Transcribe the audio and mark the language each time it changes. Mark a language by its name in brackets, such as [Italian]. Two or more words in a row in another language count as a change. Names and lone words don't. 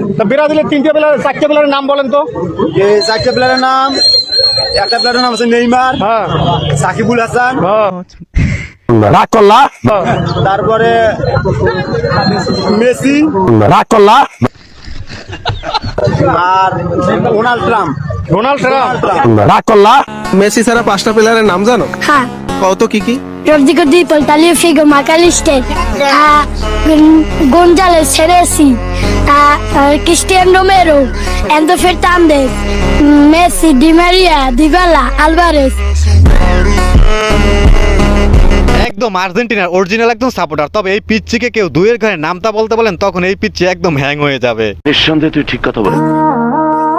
[Bangla] ব্রাজিলের 3টা প্লেয়ার, 4টা প্লেয়ারের নাম বলেন তো। এই 4টা প্লেয়ারের নাম, একটা প্লেয়ারের নাম আছে নেইমার, হ্যাঁ, সাকিবুল হাসান, রাগ করলা, তারপরে মেসি, রাগ করলা, আর ডোনাল্ড ট্রাম্প, রাগ করলা। মেসি ছাড়া 5টা প্লেয়ারের নাম জানো? হ্যাঁ। কত কি কি? Rodrigo Di Paul, Tagliafico, McAllister, González, Ceresi, Cristiano Romero, Enzo Fernandez, Messi, Di Maria, Dybala, Alvarez. একদম আর্জেন্টিনার অরিজিনাল একদম সাপোর্টার। তবে এই পিচ্চিকে কেউ দুইয়ের ঘরে নামতা বলতে বলেন তখন এই পিচ্চি একদম হ্যাং হয়ে যাবে। নিঃসন্দেহে তুই ঠিক কথা বলে